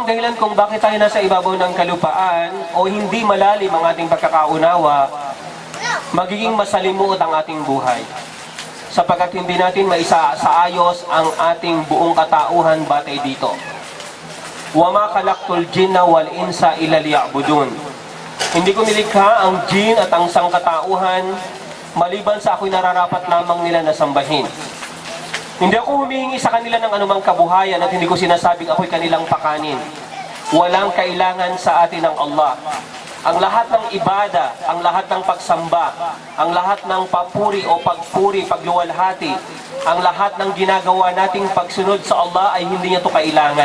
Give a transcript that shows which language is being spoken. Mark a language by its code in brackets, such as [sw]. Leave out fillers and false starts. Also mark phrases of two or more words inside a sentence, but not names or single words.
[tl] dahilan kung bakit tayo nasa ibabaw ng kalupaan o hindi malalim ang ating pagkakaunawa, magiging masalimuot ang ating buhay. Sapagkat hindi natin maisaayos ang ating buong katauhan batay dito. [ar] وَمَا خَلَقْتُ الْجِنَّ وَالْإِنسَ إِلَّا لِيَعْبُدُونَ. [tl] Hindi ko nilikha ang jin at ang sangkatauhan maliban sa ako'y nararapat lamang nila na sambahin. Hindi ako humihingi sa kanila ng anumang kabuhayan at hindi ko sinasabing ako'y kanilang pakanin. Walang kailangan sa atin ng Allah. Ang lahat ng ibada, ang lahat ng pagsamba, ang lahat ng papuri o pagpuri, pagluwalhati, ang lahat ng ginagawa nating pagsunod sa Allah ay hindi niya ito kailangan.